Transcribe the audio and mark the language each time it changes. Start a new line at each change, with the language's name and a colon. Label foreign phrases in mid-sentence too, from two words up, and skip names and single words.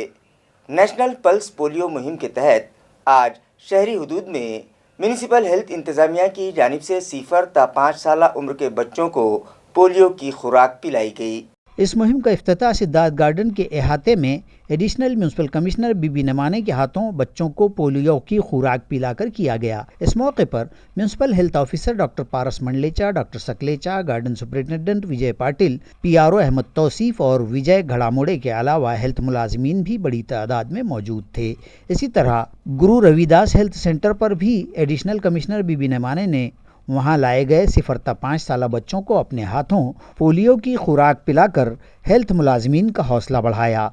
Urdu: نیشنل پلس پولیو مہم کے تحت آج شہری حدود میں میونسپل ہیلتھ انتظامیہ کی جانب سے 0 تا 5 سالہ عمر کے بچوں کو پولیو کی خوراک پلائی گئی۔ اس مہم کا افتتاح سدھارتھ گارڈن کے احاطے میں ایڈیشنل میونسپل کمشنر بی بی نمانے کے ہاتھوں بچوں کو پولیو کی خوراک پلا کر کیا گیا۔ اس موقع پر میونسپل ہیلتھ آفیسر ڈاکٹر پارس منڈلیچا، ڈاکٹر سکلیچا، گارڈن سپرنٹینڈنٹ وجے پاٹل، PRO احمد توصیف اور وجے گھڑاموڑے کے علاوہ ہیلتھ ملازمین بھی بڑی تعداد میں موجود تھے۔ اسی طرح گرو روی داس ہیلتھ سینٹر پر بھی ایڈیشنل کمشنر بی بی نمانے نے وہاں لائے گئے 0 تا 5 سالہ بچوں کو اپنے ہاتھوں پولیو کی خوراک پلا کر ہیلتھ ملازمین کا حوصلہ بڑھایا۔